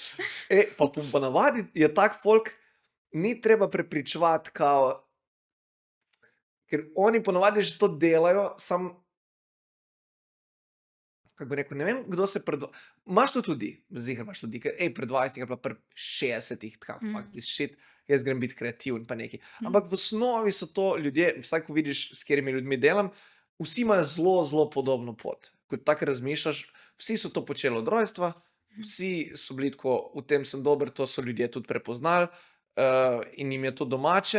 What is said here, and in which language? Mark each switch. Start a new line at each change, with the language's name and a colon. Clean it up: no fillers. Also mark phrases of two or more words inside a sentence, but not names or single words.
Slovenian: Pa ponavadi je tak folk, ni treba prepričevati, ker oni ponavadi že to delajo, kako bi rekel, ne vem, kdo se imaš to tudi, ziher imaš ljudi, pred 20 ali pa pred 60, tako,
English: fuck this shit,
Slovenian: jaz grem biti kreativen pa neki. Ampak v osnovi so to ljudje, vsaj ko vidiš, s katerimi ljudmi delam, vsi imajo zelo, zelo podobno pot. Ko tako razmišljaš, vsi so to počeli od rojstva, vsi so bili tako, v tem sem dober, to so ljudje tudi prepoznali in jim je to domače.